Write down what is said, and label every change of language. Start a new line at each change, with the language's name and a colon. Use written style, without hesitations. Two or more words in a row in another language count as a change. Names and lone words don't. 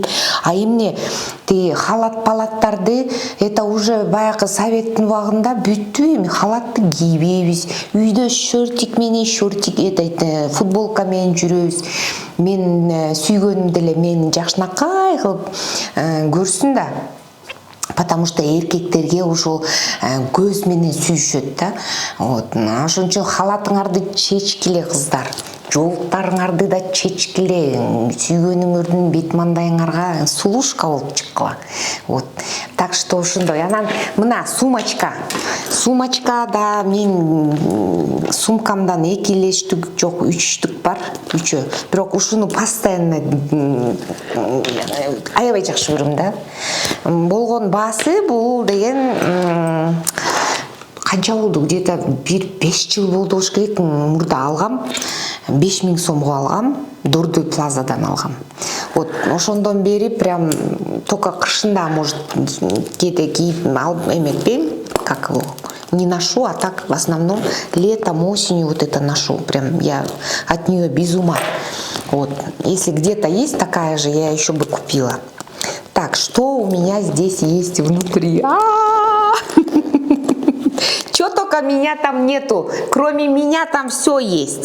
Kyrgyz: А эмне халат-палаттарды
Russian: это уже
Kyrgyz: баягы советтин убагында бүттү, эми халатты кийбейбиз. Үйдө шортик менен футболка менен жүрөбүз. Мен сүйгөнүм деле мени жакшынакай кылып көрсүн да.
Russian: Потому что
Kyrgyz: эркектерге ушул көз менен сүйүшөт да. Вот. Ошон үчүн халатыңарды чечкиле кыздар. Жолуктарыңарды да чечкиле. Сүйгөнүңөрдүн бет мандайыңарга сулушка болуп чыккыла.
Russian: Вот. Так что
Kyrgyz: ошондой. Анан мына сумочка. Сумочка да мен сумкамдан 2 эле штук жок, 3 штук бар. 3. Бирок ушуну постоянно аябай жакшы көрөм да. Болгон баасы бул деген канча болду? Где-то 5 жыл болду болуш керек. Мурда алгам. 5 миң сомго алгам. Дордой плазадан алгам. Вот ошондон бери
Russian: прям только
Kyrgyz: кышында может кээде кийип алып эметпейм.
Russian: Как его? Не ношу, а так в основном летом, осенью вот это ношу. Прям я от нее без ума. Вот. Если где-то есть такая же, я еще бы купила. Так, что у меня здесь есть внутри? Чё только меня там нету, кроме меня там все есть.